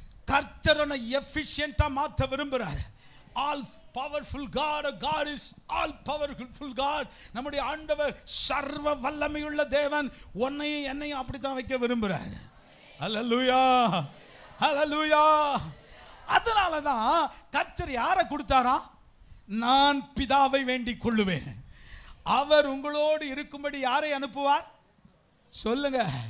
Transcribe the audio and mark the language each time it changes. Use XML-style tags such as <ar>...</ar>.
<ta>கர்த்தரனை எஃபிஷியண்டா மாற்ற விரும்புகிறார்.</ta> <en>All powerful God, God is all powerful God.</en> <ta>நம்முடைய ஆண்டவர் சர்வ வல்லமையுள்ள தேவன். உன்னையும் என்னையும் அப்படித்தான் வைக்க விரும்புகிறார். ஹல்லேலூயா, ஹல்லேலூயா. அதனால தான் கர்த்தர் யாரை கொடுத்தாரா? நான் பிதாவை வேண்டிக் கொள்ளுவேன், அவர் உங்களோடு இருக்கும்படி யாரை அனுப்புவார்? சொல்லுங்க.</ta>